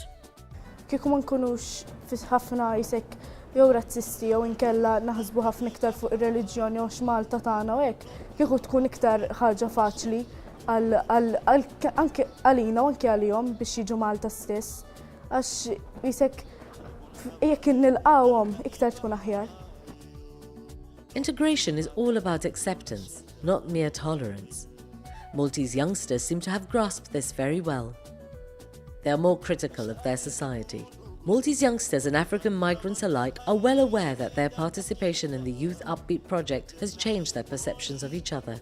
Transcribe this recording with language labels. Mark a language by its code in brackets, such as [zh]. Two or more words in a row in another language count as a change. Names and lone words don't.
[mt] Kieku ma nkunux ħafna jisek jew razzisti jew inkella naħsbu ħafna iktar fuq ir-reliġjoni għax Malta tagħna u hekk, kieku tkun iktar ħaġa faċli anke għalina u anke għalihom biex jiġu Malta stess għax jisek jekk nilqawhom iktar tkun aħjar. [en] Integration is all about acceptance, not mere tolerance. Maltese youngsters seem to have grasped this very well. They are more critical of their society. Maltese youngsters and African migrants alike are well aware that their participation in the Youth UpBeat project has changed their perceptions of each other.